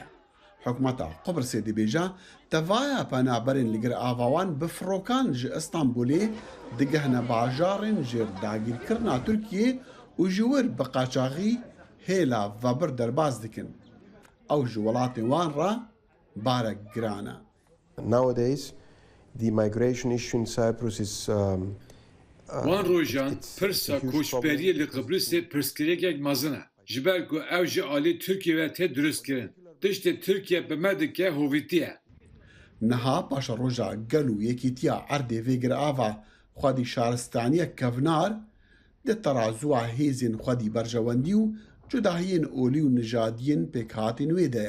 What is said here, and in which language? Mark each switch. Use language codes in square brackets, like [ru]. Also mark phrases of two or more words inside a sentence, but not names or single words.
[ku] Hikûmeta Qubrusê dibêje tevaya penaberên li gir avawan bi firokan ji İstanbulê digihne bajarên ji dagîrkirina Tirkiyê û ji wir bi qaçaxî hêla vebir derbas dikin. Ew ji welatên wan re barek giran e. [en] Nowadays, the migration issue in Cyprus is [ku] Wan rojan pirsa koçberiyê li Qibrîsê pirsgirêkek mezin e. Ji ber ku ew ji alî Tirkiye ve tê durustkirin. Tiştê Tirkiye bi me dike hovîtî ye. Niha paşa roja gel û yekîtiya erdê vê girava xwedî şaristaniyek kevnar di terazuya hêzên xwedî berjewendî û cudahiyên olî û nijadiyên pêkhatên wê de ye.